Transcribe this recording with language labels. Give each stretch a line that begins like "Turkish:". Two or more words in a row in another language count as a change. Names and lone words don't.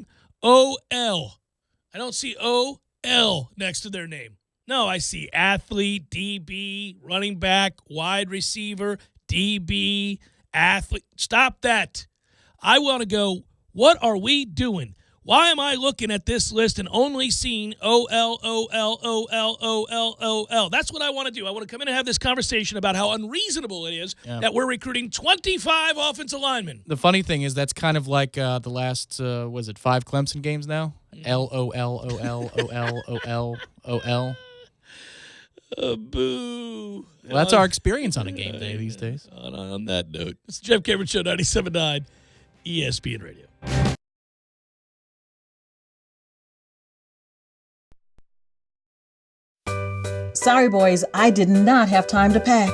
English: O.L. I don't see O.L. next to their name. No, I see athlete, DB, running back, wide receiver, DB, athlete. Stop that. I want to go, what are we doing? Why am I looking at this list and only seeing O-L, O-L, O-L, O-L, O-L? That's what I want to do. I want to come in and have this conversation about how unreasonable it is that we're recruiting 25 offensive linemen. The funny thing is that's kind of like the last, 5 Clemson games now? L-O-L, O-L, O-L, O-L, O-L. Boo. Well, that's our experience on a game day these days. On that note, it's the Jeff Cameron Show, 97.9 ESPN Radio. Sorry, boys, I did not have time to pack.